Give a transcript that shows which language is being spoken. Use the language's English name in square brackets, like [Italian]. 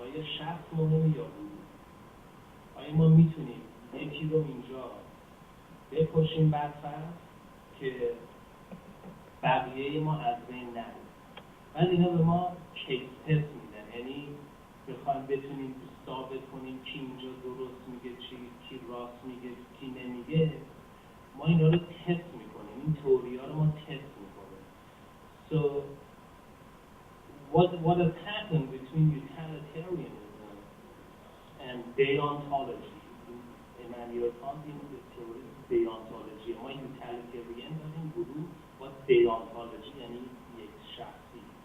[Persian] آیا شخص مهمه یا گروه؟ آیا ما میتونیم یکی رو اینجا بکشیم برفرض که بقیه ما از بین نره؟ بعد اینا به ما کیس تست میدن، یعنی بخوایم بتونیم ثابت کنیم کی اینجا درست میگه، کی راست میگه، کی نمیگه. ما اینا رو تست میکنیم، این تئوری ها رو ما تست میکنیم. [English] So what has happened between utilitarianism and deontology? Immanuel Kant in the theory of deontology. [Persian] ما utilitarian داریم گروه و deontology یعنی یک شخصی.